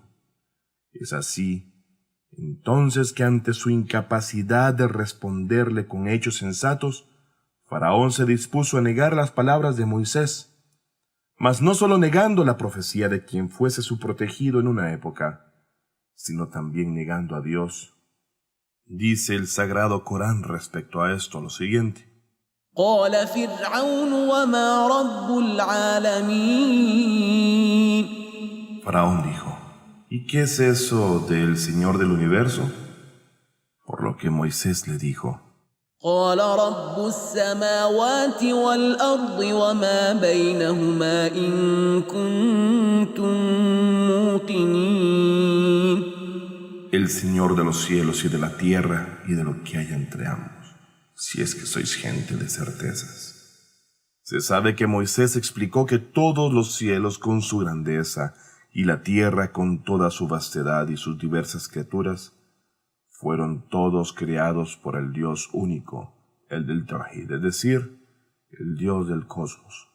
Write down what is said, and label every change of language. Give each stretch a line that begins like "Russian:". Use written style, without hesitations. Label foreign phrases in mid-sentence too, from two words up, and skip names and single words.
Spanish: Es así entonces que ante su incapacidad de responderle con hechos sensatos, Faraón se dispuso a negar las palabras de Moisés, mas no solo negando la profecía de quien fuese su protegido en una época, sino también negando a Dios. Dice el Sagrado Corán respecto a esto lo siguiente:
Arabic: قال فرعون وما رب العالمين.
Spanish: Faraón dijo: ¿y qué es eso del Señor del universo? Por lo que Moisés le dijo:
Arabic: قال رب السماوات والأرض وما بينهما إن كنتم موقنين.
Spanish: el Señor de los cielos y de la tierra y de lo que hay entre ambos, si es que sois gente de certezas. Se sabe que Moisés explicó que todos los cielos con su grandeza y la tierra con toda su vastedad y sus diversas criaturas fueron todos creados por el Dios único, el del Tawhid, es decir, el Dios del cosmos.